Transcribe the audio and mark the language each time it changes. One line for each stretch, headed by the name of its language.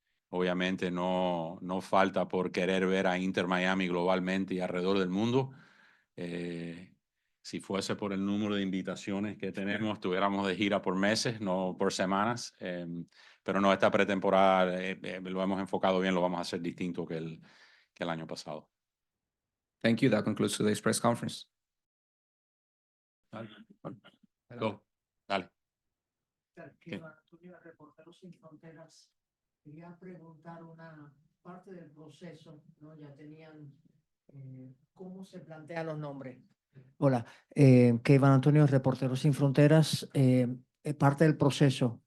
Spanish: Obviamente no falta por querer ver a Inter Miami globalmente y alrededor del mundo. Si fuese por el número de invitaciones que tenemos, estuviéramos de gira por meses, no por semanas. Pero no, esta pretemporada lo hemos enfocado bien, lo vamos a hacer distinto que el año pasado.
English: Thank you. That concludes today's press conference. Go.
Spanish: Dale. Antonio, Reporteros Sin Fronteras, quería preguntar una parte del proceso, ¿no? Ya tenían cómo se plantean los nombres. Hola, que Iván Antonio, Reporteros Sin Fronteras, parte del proceso.